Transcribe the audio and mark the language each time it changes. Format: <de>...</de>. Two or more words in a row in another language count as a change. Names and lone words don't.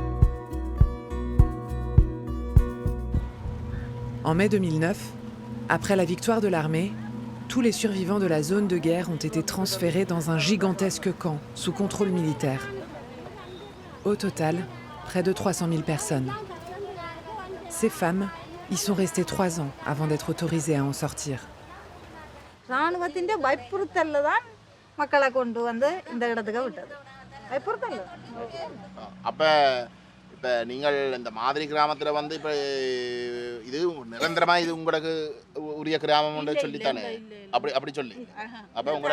<fr>En mai 2009, après la victoire de l'armée, tous les survivants de la zone de guerre ont été transférés dans un gigantesque camp sous contrôle militaire. Au total, près de 300 000 personnes. Ces femmes y sont restées 3 ans avant d'être autorisées à en sortir.</fr> <ta>ராணுவத்தின் பயப்புறுத்தல்ல தான் மக்களை கொண்டு வந்து இந்த இடத்துக்கு விட்டது பயப்புறுத்தல் அப்ப இப்ப நீங்கள் இந்த மாதிரி கிராமத்துல வந்து இப்ப இது நிரந்தரமா இது உங்களுக்கு உரிய கிராமம்னு சொல்லித்தானே அப்படி சொல்லி அப்ப உங்களோட</ta>